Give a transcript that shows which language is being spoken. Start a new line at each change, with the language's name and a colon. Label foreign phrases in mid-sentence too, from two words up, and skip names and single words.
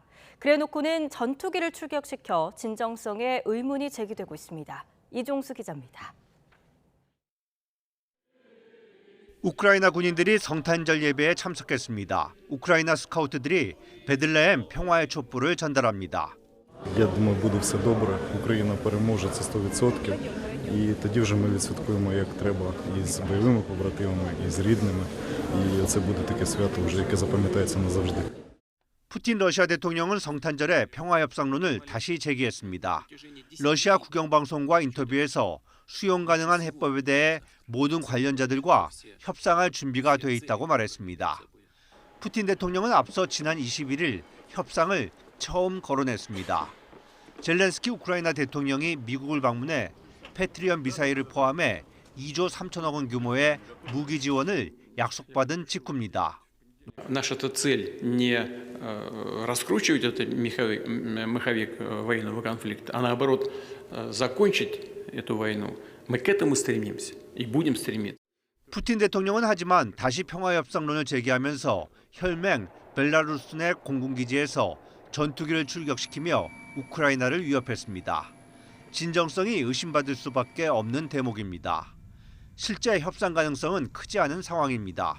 Korean: 그래놓고는 전투기를 출격시켜 진정성에 의문이 제기되고 있습니다. 이종수 기자입니다. 우크라이나 군인들이 성탄절 예배에 참석했습니다. 우크라이나 스카우트들이 베들레헴 평화의 촛불을 전달합니다.
Ukrainian: Я думаю, буде все добре. Україна переможе, це 100%. І тоді вже ми відсвяткуємо як треба і з бойовими побратимами, і з рідними. І це буде таке свято, вже яке запам'ятається назавжди.
Korean: 푸틴 러시아 대통령은 성탄절에 평화협상론을 다시 제기했습니다. 러시아 국영방송과 인터뷰에서 수용 가능한 해법에 대해 모든 관련자들과 협상할 준비가 돼 있다고 말했습니다. 푸틴 대통령은 앞서 지난 21일 협상을 처음 거론했습니다. 젤렌스키 우크라이나 대통령이 미국을 방문해 패트리엇 미사일을 포함해 2조 3천억 원 규모의 무기 지원을 약속받은 직후입니다.
Russian: Наша цель не раскручивать этот маховик военного конфликта, а наоборот закончить эту войну. Мы к этому стремимся и будем стремиться.
Korean: 푸틴 대통령은 하지만 다시 평화협상론을 제기하면서 혈맹 벨라루스 내 공군기지에서 전투기를 출격시키며 우크라이나를 위협했습니다. 진정성이 의심받을 수밖에 없는 대목입니다. 실제 협상 가능성은 크지 않은 상황입니다.